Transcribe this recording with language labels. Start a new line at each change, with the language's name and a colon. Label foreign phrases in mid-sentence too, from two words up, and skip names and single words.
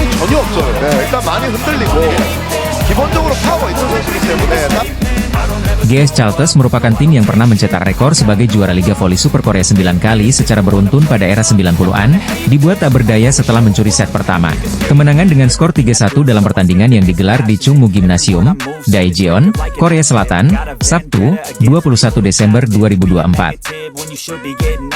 Korean: 전혀 없어요. 네, 일단 많이 흔들리고 기본적으로 파워가 있는 선수이기 때문에
Indonesian: GS Chalters merupakan tim yang pernah mencetak rekor sebagai juara Liga Voli Super Korea 9 kali secara beruntun pada era 90-an, dibuat tak berdaya setelah mencuri set pertama. Kemenangan dengan skor 3-1 dalam pertandingan yang digelar di Chungmu Gymnasium, Daejeon, Korea Selatan, Sabtu, 21 Desember 2024.